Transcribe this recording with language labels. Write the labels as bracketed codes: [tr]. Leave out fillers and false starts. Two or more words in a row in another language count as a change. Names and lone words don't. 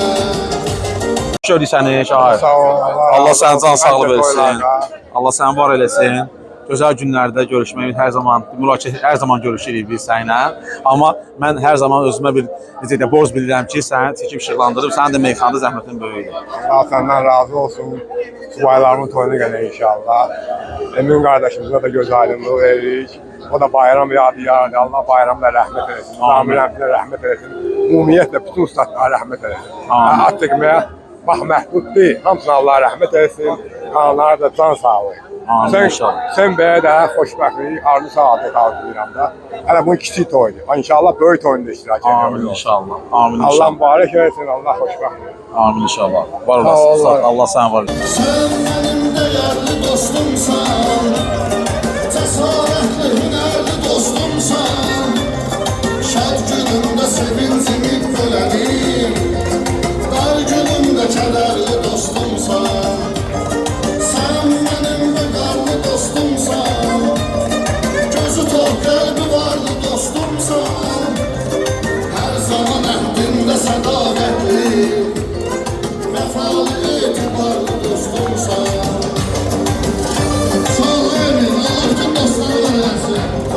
[az] Gördük səni şahid. Allah sənin can sağlığı versin. Allah səni var eləsin. Gözəl günlərdə görüşmək hər zaman müraciət hər zaman görüşürük biz səninlə. Amma mən hər zaman özümə bir necə də borc bilirəm ki, səni çəkib işıqlandırıb, sənin də meyxanada zəhmətin böyükdür. Allah senden razı olsun. Subaylarımın toyuna gəlir inşallah. Emin [tr] kardeşimize de [az] göz aydınlığı veririk. O da bayram yadigarıdır. Allah bayramla rahmet eylesin. Zamiləmizə rahmet eylesin. Ümumiyyətlə bütün ustadlara rahmet eylesin. Amin. At çəkməyə bax məhdud deyil. Hamısına Allah rahmet eylesin. Kanlara da can sağlığı. Amin inşallah. Sen belə də xoşbəxtlik, arzu sağlık arzulayıram da. Hələ bunun kiçik toyudur. İnşallah böyük toyunda iştirak Amin [tr] ediyoruz. [az] inşallah. Amin Allah inşallah. mübarək eylesin. Allah xoşbəxtlik. Amin inşallah. Var olasın. Sağ ol. Allah səni var eləsin. [tr] Sen benim değerli dostumsan, cesaretli hünerli dostumsan, şad günümde sevincimi bölenim, dar günümde kederli dostumsan. Sen benim de karlı dostumsan, gözü tok kalbi varlı dostumsan, her zaman ehdinde sadakatli, vefalı etibarlı dostumsan. [az] Sağ ol Emin, Allah bütün dostlarına versin.